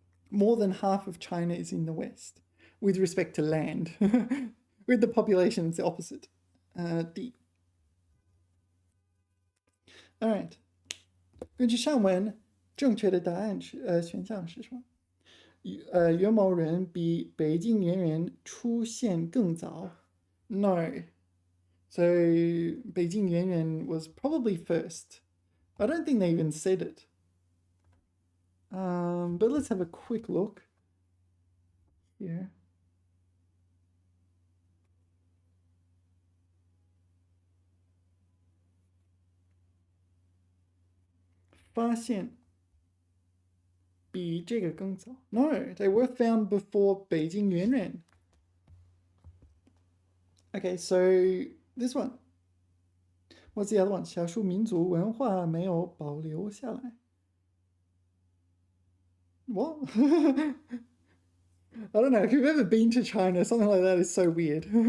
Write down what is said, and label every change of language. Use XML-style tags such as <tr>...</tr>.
<en>More than half of China is in the West, with respect to land. With the population, it's the opposite. D. All right.</en> <zh>根据上文，正确的答案是选项是什么？元谋人比北京猿人出现更早。</zh> <en>No. So Beijing Yuan was probably first. I don't think they even said it. But let's have a quick look here.</en> <zh>发现比这个更早。</zh> <en>No, they were found before Beijing Yuan. Okay, so this one. What's the other one?</en> <zh>少数民族文化没有保留下来。</zh> <en>What? I don't know. If you've ever been to China, something like that is so weird.</en>